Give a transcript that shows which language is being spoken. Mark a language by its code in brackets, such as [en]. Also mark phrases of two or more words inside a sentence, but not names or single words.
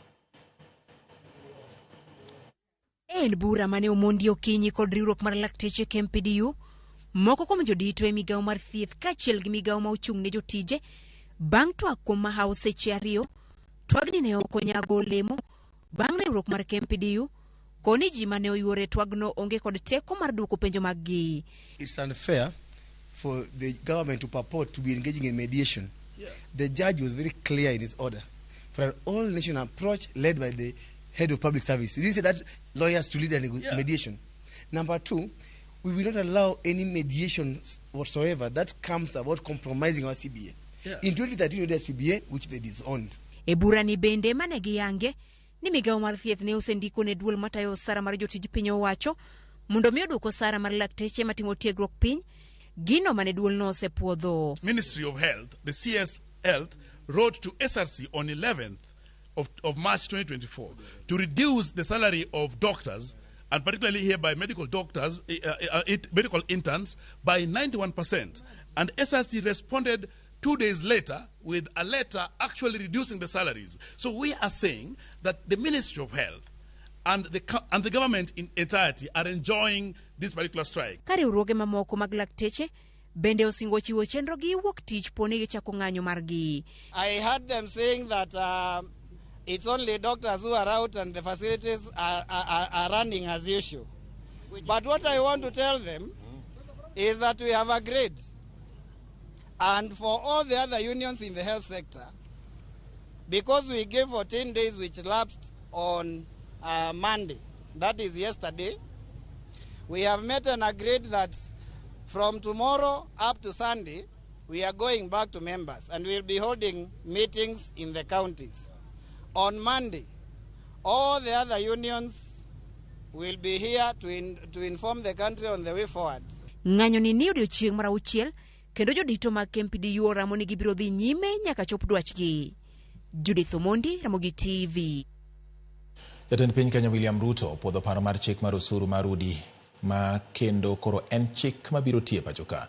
[luo] En bura mane Omondi okinyi kod riwruok mar lakteche KMPDU, moko kuom jodito e migawo mar thieth kaachiel gi migawo ma ochung' ne jotije bang' twak kuom mahaw seche 2, twagni ne ok onyago olemo bang' riwruok mar KMPDU koni ji mane oyuore twagno onge kod teko mar duoko penjo maggi. [en] It's unfair for the government to purport to be engaging in mediation. Yeah. The judge was very clear in his order for an all-nation approach led by the head of public service. He didn't say that lawyers to lead a mediation. Number 2, we will not allow any mediation whatsoever that comes about compromising our CBA. Yeah. In 2013, we did a CBA which they disowned. [luo] E bura ni bende mane giyange ni migawo mar thieth ne osendiko ne duol matayo sara mar jotij piny owacho mondo mi oduoko sara mar lakteche matimo tiegruok piny gino mane duol no osepuodho. [en] Ministry of Health, the CS Health, wrote to SRC on 11th of March 2024 to reduce the salary of doctors, and particularly here by medical doctors, medical interns, by 91%. And SRC responded 2 days later with a letter actually reducing the salaries. So we are saying that the Ministry of Health and the government in entirety are enjoying this particular strike. [luo] Riwruoge mamoko mag lakteche bende osingo chiwo chenro gi wuok tich pone gichako ng'anyo margi. [en] I heard them saying that it's only doctors who are out and the facilities are running as usual. But what I want to tell them is that we have agreed, and for all the other unions in the health sector, because we gave 14 days which lapsed on Monday, that is yesterday, we have met and agreed that From tomorrow up to Sunday, we are going back to members and we'll be holding meetings in the counties. On Monday, all the other unions will be here to inform the country on the way forward. [luo] Ng'anyo ni odiochieng' mar auchiel kendo jodito mag KMPDU oramo ni gibiro dhi nyime nyaka chop dwachgi. Judith Omondi, RamogiTV. Jatend piny Kenya William Ruto opwodho paro mar chik mar osuru mar udi ma kendo koro en chik mabiro tie pacho ka.